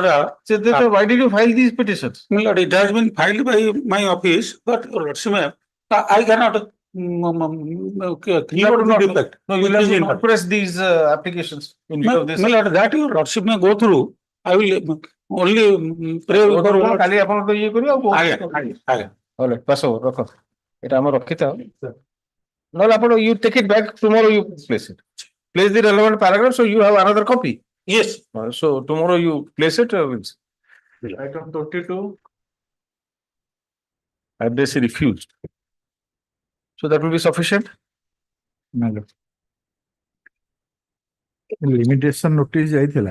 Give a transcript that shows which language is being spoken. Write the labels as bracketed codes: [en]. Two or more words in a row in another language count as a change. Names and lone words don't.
[en] why did you file these petitions? my lord, it has been filed by my office, but your lordship, I cannot clear You would the not, defect. no, you It will is in- not press these applications in view My of this. my lord, that your lordship may go through. I will only pray for [or] କାଲି ଆପଣ ତ ଇଏ କରିବେ ଆଉ ବହୁତ- ଆଜ୍ଞା। [en] All right, pass over, [or] ରଖ। ଏଇଟା ଆମର ରଖିଥାଅ। ନହେଲେ ଆପଣ [en] you take it back tomorrow you place it. Place the relevant paragraph so you have another copy. Yes. So tomorrow you place it. Item 22. Address refused. So that will be sufficient. Limitation notice ଯାଇଥିଲା